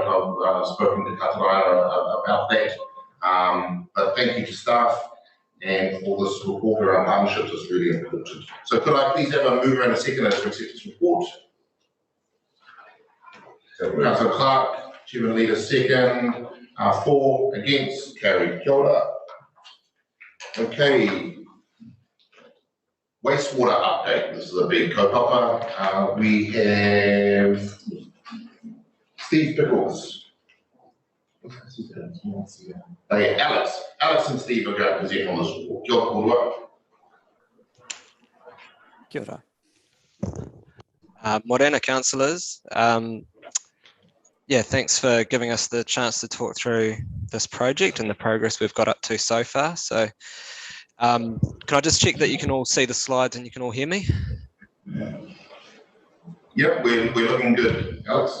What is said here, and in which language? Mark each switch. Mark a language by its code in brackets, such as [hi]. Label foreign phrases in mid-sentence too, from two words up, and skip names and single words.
[en] I've spoken to Katarina about that. But thank you to staff and for this report around partnerships is really important. So could I please have a mover and a seconder to accept this report? So Councillor Clark, Chairman Leader second, for, against, carried. [mi] Kia ora. [en] Okay. Wastewater update. This is a big kaupapa. We have Steve Pickles. Hey, Alex and Steve are going to present on this report. [mi] Kia ora. Kia ora. [en] Morena councillors. Yeah, thanks for giving us the chance to talk through this project and the progress we've got up to so far. So can I just check that you can all see the slides and you can all hear me? Yep, we're looking good, Alex.